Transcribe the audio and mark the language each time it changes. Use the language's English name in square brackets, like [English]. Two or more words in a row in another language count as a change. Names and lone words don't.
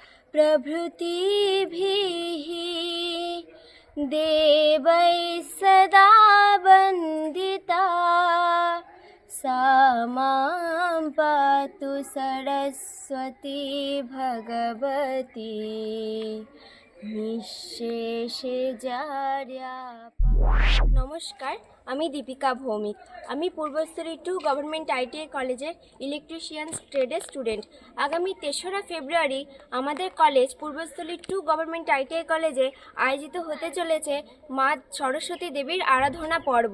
[Sanskrit] प्रभृतिभिः देवैः सदा वन्दिता सा मां पातु सरस्वती भगवती निःशेषजार्या। [Bangla] नमस्कार, আমি দীপিকা ভৌমিক। আমি পূর্বস্থলী 2 গভর্নমেন্ট আইটিআই কলেজের ইলেকট্রিশিয়ানস ট্রেডের স্টুডেন্ট। আগামী 3রা ফেব্রুয়ারি আমাদের কলেজ পূর্বস্থলী 2 গভর্নমেন্ট আইটিআই কলেজে আয়োজিত হতে চলেছে মা সরস্বতী দেবীর আরাধনা পর্ব।